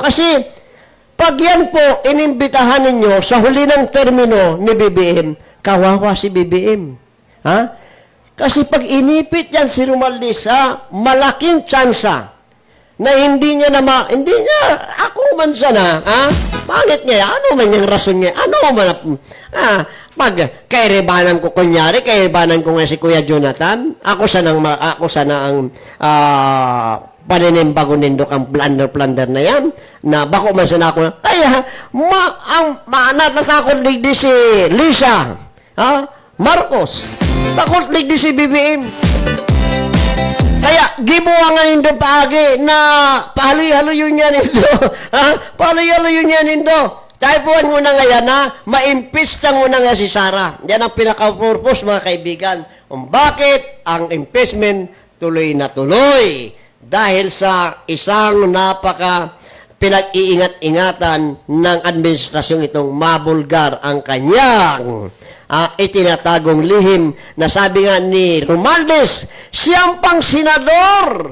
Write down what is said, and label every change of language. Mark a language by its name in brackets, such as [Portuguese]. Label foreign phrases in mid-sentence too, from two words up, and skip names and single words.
[Filipino] Kasi, pag yan po, inimbitahan ninyo sa huli ng termino ni BBM, kawawa si BBM. Kasi pag inipit yan si Romualdez, malaking tsansa na hindi niya, ako man sana, bakit niya, ano man yung rason niya, ano man, [Bikol] pag kairibanan ko, kunyari, kairibanan ko nga si Kuya Jonathan, ako sana ang paninimbago nindok ang plunder na yan, na bako man sana ako, kaya, natatakot ligdi si Lisa, Marcos, takot ligdi si BBM. Kaya, gibuwa nga nindo paagi na pahali-halo yun yan nindo. Pahali-halo yun yan nindo. [Filipino] Typuan mo na ngayon na ma-impeach mo na nga si Sara. Yan ang pinaka-purpose, mga kaibigan. Kung bakit ang impeachment tuloy na tuloy. Dahil sa isang napaka pinag-iingat-ingatan ng administrasyong itong mabulgar ang kanyang itinatagong lihim na sabi nga ni Romualdez, siyang pang senador.